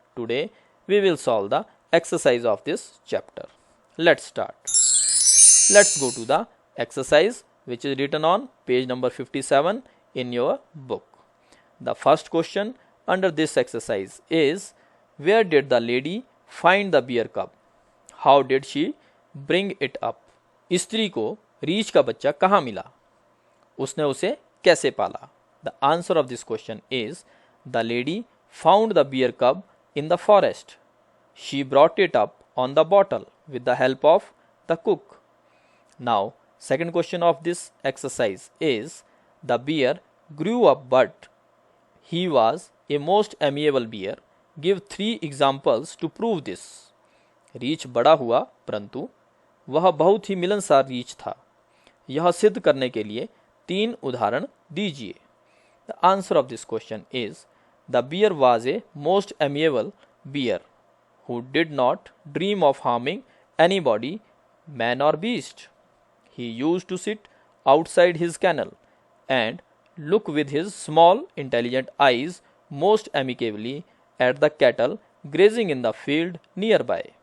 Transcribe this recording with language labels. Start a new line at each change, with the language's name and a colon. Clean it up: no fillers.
English: Today we will solve the exercise of this chapter. Let's start. Let's go to the exercise which is written on page number 57 in your book. The first question under this exercise is, where did the lady find the bear cub? How did she bring it up?
Hindi: स्त्री को रीछ का बच्चा कहाँ मिला? उसने उसे कैसे पाला?
English: The answer of this question is, the lady found the bear cub in the forest. She brought it up on the bottle with the help of the cook. Now, second question of this exercise is, the bear grew up but he was a most amiable bear. Give 3 examples to prove this.
Hindi: रीछ बड़ा हुआ परंतु वह बहुत ही मिलनसार रीछ था. यह सिद्ध करने के लिए 3 उदाहरण दीजिए.
English: The answer of this question is, the bear was a most amiable bear who did not dream of harming anybody, man or beast. He used to sit outside his kennel and look with his small intelligent eyes most amicably at the cattle grazing in the field nearby.